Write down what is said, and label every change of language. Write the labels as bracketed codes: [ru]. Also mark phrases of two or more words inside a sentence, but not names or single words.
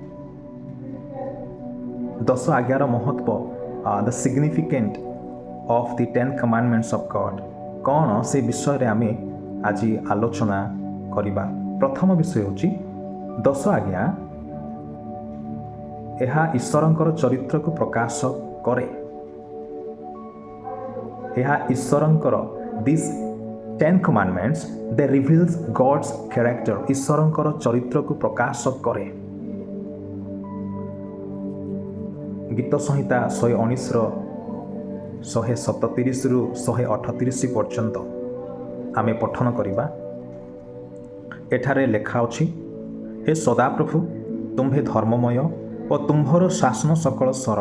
[or] 10 ଆଜ୍ଞାର ମହତ୍ଵ, [en] the significant of the 10 commandments of God [or] କ'ଣ, ସେ ବିଷୟରେ ଆମେ ଆଜି ଆଲୋଚନା କରିବା। ପ୍ରଥମ ବିଷୟ ହେଉଛି 10 ଆଜ୍ଞା ଏହା ଈଶ୍ୱରଙ୍କର ଚରିତ୍ରକୁ ପ୍ରକାଶ କରେ। ଏହା ଈଶ୍ୱରଙ୍କର [en] this 10 commandments they reveals God's character, [or] ଈଶ୍ୱରଙ୍କର ଚରିତ୍ରକୁ ପ୍ରକାଶ କରେ। ଗୀତ ସଂହିତା 119ର 137ରୁ 138 ପର୍ଯ୍ୟନ୍ତ ଆମେ ପଠନ କରିବା। ଏଠାରେ ଲେଖା ଅଛି, ହେ ସଦାପ୍ରଭୁ, ତୁମ୍ଭେ ଧର୍ମମୟ ଓ ତୁମ୍ଭର ଶାସନ ସକଳ ସରଳ।